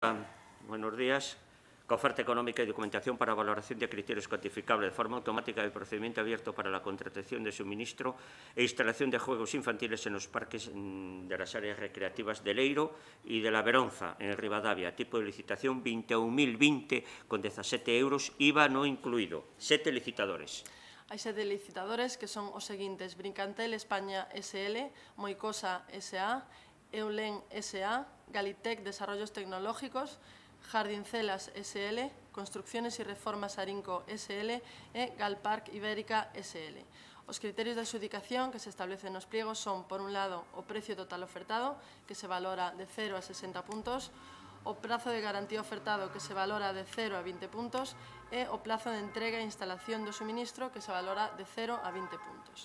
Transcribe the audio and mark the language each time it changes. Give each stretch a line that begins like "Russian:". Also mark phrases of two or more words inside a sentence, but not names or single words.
Spanish: Buenos días. Oferta económica y documentación para valoración de criterios cuantificables de forma automática del procedimiento abierto para la contratación de suministro e instalación de juegos infantiles en los parques de las áreas recreativas de Leiro y de la Veronza, en Ribadavia. Tipo de licitación 21.020 con 17 euros, IVA no incluído. 7 licitadores.
Galician: Hai 7 licitadores que son os seguintes: Brincantel España SL, Moicosa SA, Eulen SA, Galitec Desarrollos Tecnológicos, Jardincelas SL, Construcciones y Reformas Arinco SL e Galpark Ibérica SL. Os criterios de adxudicación que se establecen nos pliegos son, por un lado, o precio total ofertado, que se valora de 0 a 60 puntos, o prazo de garantía ofertado, que se valora de 0 a 20 puntos, e o plazo de entrega e instalación do suministro, que se valora de 0 a 20 puntos.